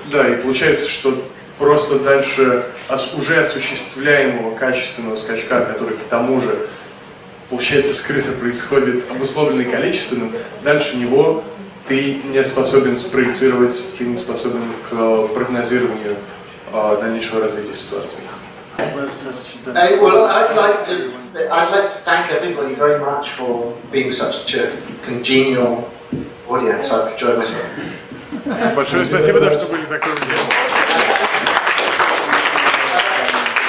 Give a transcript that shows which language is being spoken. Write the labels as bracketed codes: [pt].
[ru] Да, и получается, что просто дальше уже осуществляемого качественного скачка, который к тому же, получается, скрыто происходит, обусловленный количественным, дальше него ты не способен спроецировать, ты не способен к прогнозированию дальнейшего развития ситуации. [en] Well, I'd like to thank everybody very much for being such a congenial audience. I've enjoyed myself. [ru] Большое спасибо, да, что были такой внимательны.